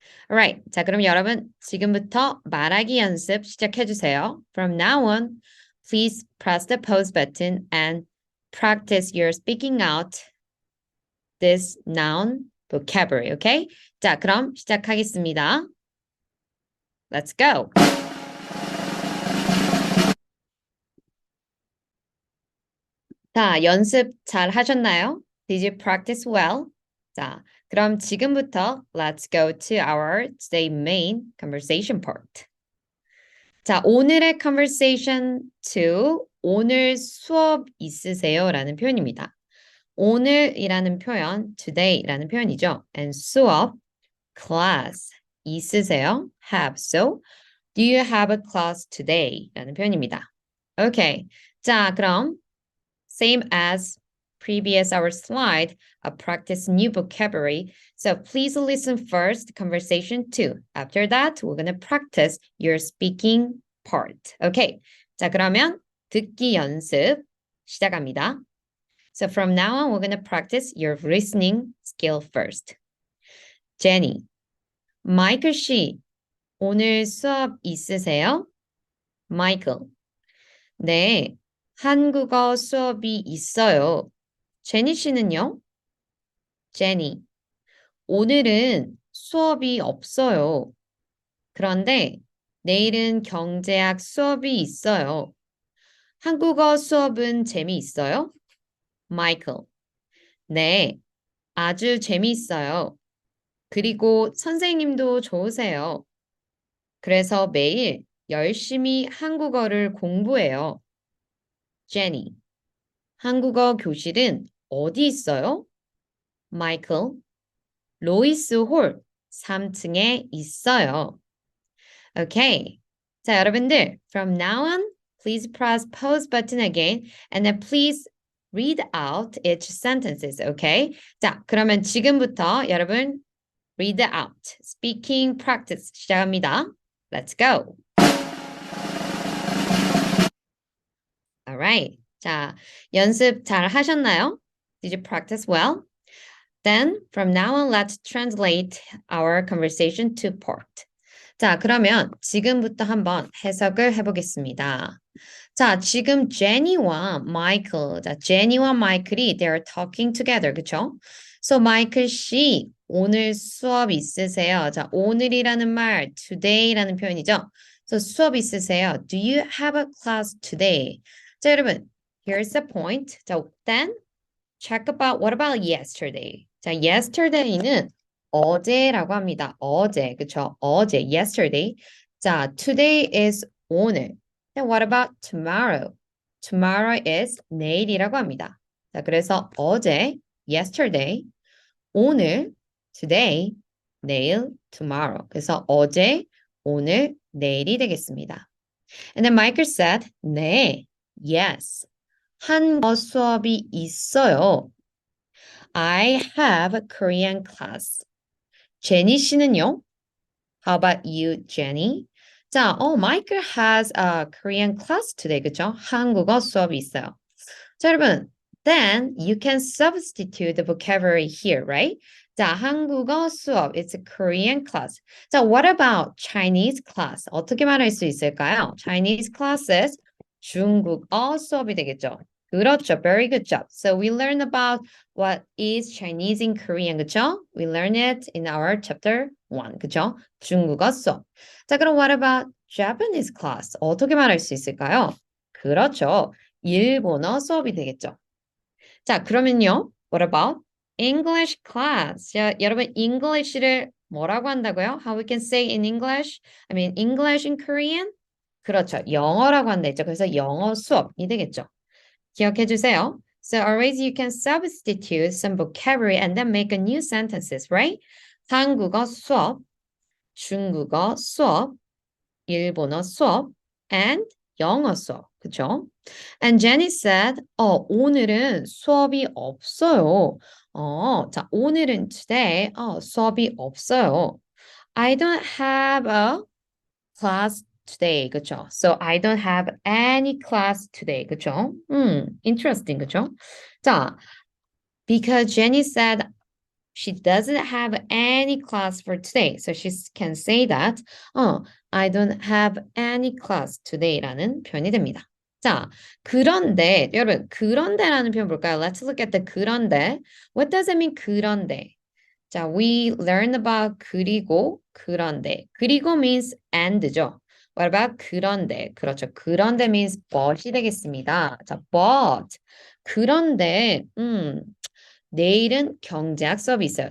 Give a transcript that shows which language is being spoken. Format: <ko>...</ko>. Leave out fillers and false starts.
<ko>Alright, 자 그럼 여러분 지금부터 말하기 연습 시작해주세요.</ko> <en>From now on, please press the pause button and practice your speaking out this noun vocabulary, okay?</en> <ko>자 그럼 시작하겠습니다.</ko> <en>Let's go!</en> <ko>자, 연습 잘 하셨나요?</ko> <en>Did you practice well?</en> <ko>자, 그럼 지금부터</ko> <en>let's go to our today main conversation part.</en> <ko>자, 오늘의 conversation 2, 오늘 수업 있으세요? 라는 표현입니다. 오늘이라는 표현, today라는 표현이죠.</ko> <en>And 수업, class, 있으세요? have. So, do you have a class today?</en> <ko>라는 표현입니다. Okay. 자, 그럼</ko> <en>same as previous our slide, practice new vocabulary. So please listen first, conversation 2. After that, we're going to practice your speaking part. Okay.</en> <ko>자, 그러면 듣기 연습 시작합니다.</ko> <en>So from now on, we're going to practice your listening skill first.</en> <ko>Jenny, 마이클 씨, 오늘 수업 있으세요? Michael, 네, 한국어 수업이 있어요. 제니 씨는요? 제니, 오늘은 수업이 없어요. 그런데 내일은 경제학 수업이 있어요. 한국어 수업은 재미있어요? 마이클. 네, 아주 재미있어요. 그리고 선생님도 좋으세요. 그래서 매일 열심히 한국어를 공부해요. 제니. 한국어 교실은 어디 있어요? 마이클. 로이스 홀 3층에 있어요. Okay. 자, 여러분들,</ko> <en>from now on, please press pause button again and then please read out each sentences, okay?</en> <ko>자, 그러면 지금부터 여러분</ko> <en>read out, speaking practice</en> <ko>시작합니다.</ko> <en>Let's go. Alright.</en> <ko>자, 연습 잘 하셨나요?</ko> <en>Did you practice well? Then, from now on, let's translate our conversation to port.</en> <ko>자, 그러면 지금부터 한번 해석을 해보겠습니다. 자, 지금 제니와 마이클, 자, 제니와 마이클이</ko> <en>they're talking together,</en> <ko>그쵸? So, 마이클 씨, 오늘 수업 있으세요? 자, 오늘이라는 말, today라는 표현이죠? So, 수업 있으세요?</ko> <en>Do you have a class today?</en> <ko>자, 여러분,</ko> <en>here's the point. 자, then, check about, what about yesterday?</en> <ko>자, yesterday는 어제라고 합니다. 어제, 그쵸? 어제, yesterday. 자, today is 오늘.</ko> <en>Then what about tomorrow? Tomorrow is</en> <ko>내일이라고 합니다. 자, 그래서 어제, yesterday, 오늘, today, 내일, tomorrow. 그래서 어제, 오늘, 내일이 되겠습니다.</ko> <en>And then Michael said, 네, yes.</en> <ko>한국어 수업이 있어요.</ko> <en>I have a Korean class.</en> <ko>제니 씨는요?</ko> <en>How about you, Jenny?</en> <ko>자, Michael has a Korean class today, 그쵸? 한국어 수업이 있어요. 자, 여러분,</ko> <en>then you can substitute the vocabulary here, right?</en> <ko>자, 한국어 수업,</ko> <en>it's a Korean class. 자, what about Chinese class?</en> <ko>어떻게 말할 수 있을까요?</ko> <en>Chinese classes,</en> <ko>중국어 수업이 되겠죠. 그렇죠.</ko> <en>Very good job. So we learn about what is Chinese in Korean,</en> <ko>그쵸?</ko> <en>We learn it in our chapter 1,</en> <ko>그쵸? 중국어 수업.</ko> <en>자, 그럼 what about Japanese class?</en> <ko>어떻게 말할 수 있을까요? 그렇죠. 일본어 수업이 되겠죠. 자, 그러면요.</ko> <en>What about English class?</en> <ko>자, 여러분, English를 뭐라고 한다고요?</ko> <en>How we can say in English? I mean, English in Korean?</en> <ko>그렇죠. 영어라고 한다 했죠. 그래서 영어 수업이 되겠죠. 기억해 주세요.</ko> <en>So always you can substitute some vocabulary and then make a new sentences, right?</en> <ko>한국어 수업, 중국어 수업, 일본어 수업, and 영어 수업. 그쵸?</ko> <en>And Jenny said,</en> <ko>오늘은 수업이 없어요. 자, 오늘은 today, 수업이 없어요.</ko> <en>I don't have a class today.</en> <ko>그쵸?</ko> <en>So I don't have any class today.</en> <ko>그쵸? Interesting. 그쵸?</ko> <en>자, because Jenny said she doesn't have any class for today. So she can say that, I don't have any class today라는</en> <ko>표현이 됩니다. 자, 그런데, 여러분, 그런데라는 표현 볼까요?</ko> <en>Let's look at the 그런데. What does it mean, 그런데? 자, we learn about 그리고, 그런데. 그리고 means and죠. What about 그런데?</en> <ko>그렇죠. 그런데 means but이 되겠습니다.</ko> <en>자, but.</en> <ko>그런데, 내일은 경제학 수업이 있어요.</ko>